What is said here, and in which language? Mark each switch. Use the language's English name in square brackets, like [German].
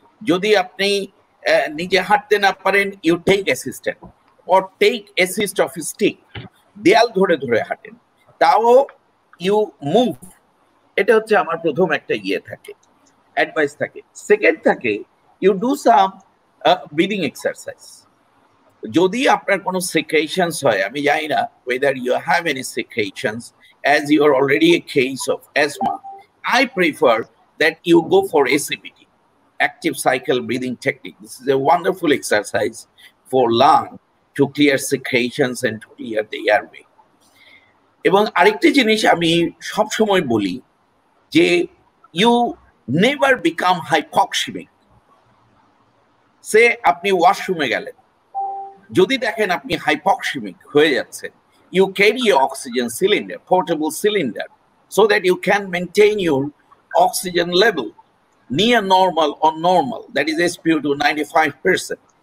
[Bangla] যদি আপনি নিজে হাঁটতে না পারেন, [English] you take assistant or take assist of stick, [Bangla] দেয়াল ধরে ধরে হাঁটেন, তাও [English] You move. [Bangla] এটা হচ্ছে আমার প্রথম একটা থাকে, অ্যাডভাইস থাকে। [English] Second থাকে, you do some breathing exercise. [Bangla] যদি আপনার কোনো [English] secretions [Bangla] হয়, আমি জানি না [English] whether you have any secretions, as you are already a case of asthma, I prefer that you go for ACBT, active cycle breathing technique. This is a wonderful exercise for lung to clear secretions and to clear the airway. [Bangla] এবং আরেকটি জিনিস আমি সব সময় বলি যে [English] you never become hypoxemic. [Bangla] সে আপনি ওয়াশরুমে গেলেন, যদি দেখেন আপনি হাইপক্সিমিক হয়ে যাচ্ছেন, [English] you carry your oxygen cylinder, portable cylinder, so that you can maintain your oxygen level near normal or normal, that is SpO2 95%.